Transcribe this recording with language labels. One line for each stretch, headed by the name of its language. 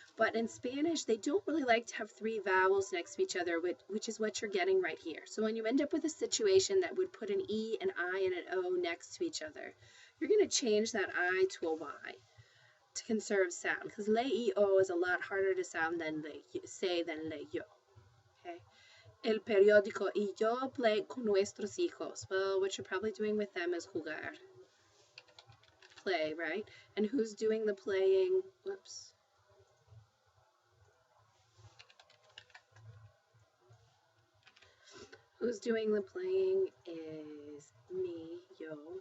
English: But in Spanish, they don't really like to have three vowels next to each other, which is what you're getting right here. So when you end up with a situation that would put an E, an I, and an O next to each other, you're going to change that I to a Y to conserve sound, because le-I-O is a lot harder to sound than say than le-yo. Okay.
Spanish: El periódico y yo
English: play
Spanish: con nuestros hijos.
English: Well, what you're probably doing with them is jugar. Play, right? And who's doing the playing? Whoops. Who's doing the playing is me, yo.